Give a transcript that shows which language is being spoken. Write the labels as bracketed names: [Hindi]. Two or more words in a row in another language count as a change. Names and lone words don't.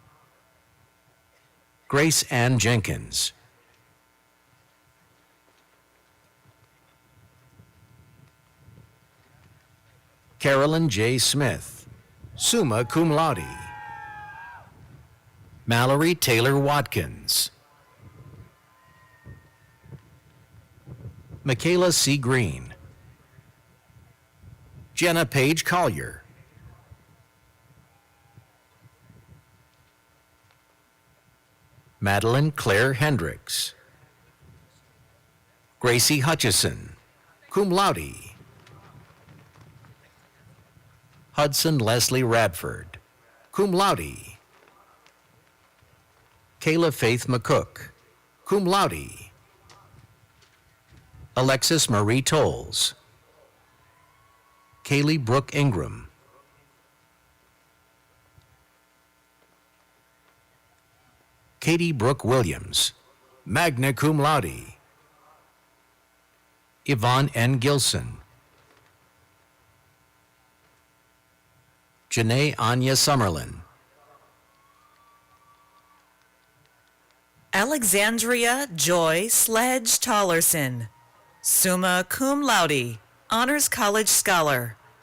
[English] Grace Ann Jenkins. Carolyn J. Smith, [Latin] summa cum laude. [English] Mallory Taylor Watkins. Michaela C. Green. Jenna Page Collier. Madeline Claire Hendricks. Gracie Hutchison, [Latin] cum laude. [English] Hudson Leslie Radford, [Latin] cum laude. [English] Kayla Faith McCook, [Latin] cum laude. [English] Alexis Marie Tolles. Kaylee Brooke Ingram. Katie Brooke Williams, [Latin] magna cum laude. [English] Yvonne N. Gilson. Janae Anya Summerlin. Alexandria Joy Sledge Tollerson, [Latin] summa cum laude, [English] Honors College Scholar.